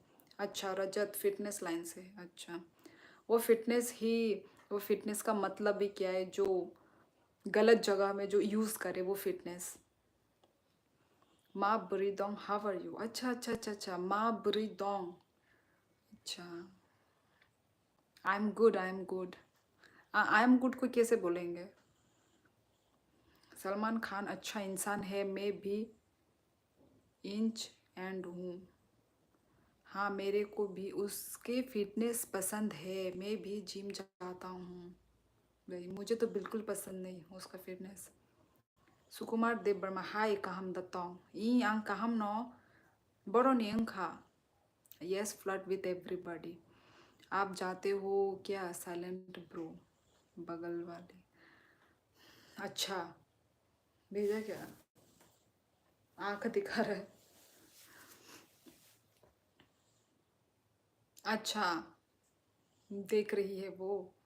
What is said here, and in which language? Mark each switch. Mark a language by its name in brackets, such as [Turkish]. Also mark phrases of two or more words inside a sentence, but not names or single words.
[Hindi] अच्छा रजत [English] fitness line [Hindi] से है, अच्छा। वो फिटनेस ही, वो फिटनेस का मतलब ही क्या है? जो गलत जगह में जो यूज़ करे वो फिटनेस। [Kok Borok] माँ बुरीदोंग [English] how are you? [Hindi] अच्छा अच्छा अच्छा अच्छा, [Kok Borok] माँ बुरीदोंग, [Hindi] अच्छा। [English] I am good, I am good. I am good [Hindi] को कैसे बोलेंगे? सलमान खान अच्छा इंसान है, मैं भी इंच एंड हूँ। हाँ मेरे को भी उसके फिटनेस पसंद है, मैं भी जिम जाता हूँ। भाई मुझे तो बिल्कुल पसंद नहीं उसका फिटनेस। [Kok Borok] सुकुमार देव वर्मा हाय कहम दत्तों ई आं कहम नो बड़ोनी अंखा, [English] yes flirt with everybody. [Hindi] आप जाते हो क्या [English] silent bro? [Hindi] बगल वाले, अच्छा भेजा क्या? आंख दिखा रहा है, अच्छा देख रही है वो।